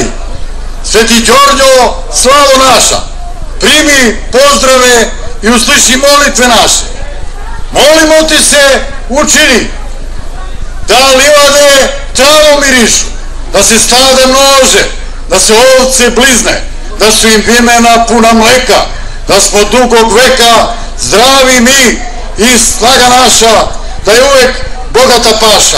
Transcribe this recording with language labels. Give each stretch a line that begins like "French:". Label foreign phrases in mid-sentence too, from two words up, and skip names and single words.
Serbian: Свети Джорджо, слава наша, прими поздраве и услыши молитве наши. Молимо ти се, учени, да ливаде траво миришу, да се стаде множе, да се овце близне, да su im vimena puna mleka, da smo dugog veka zdravi mi i snaga naša, da je uvek bogata paša.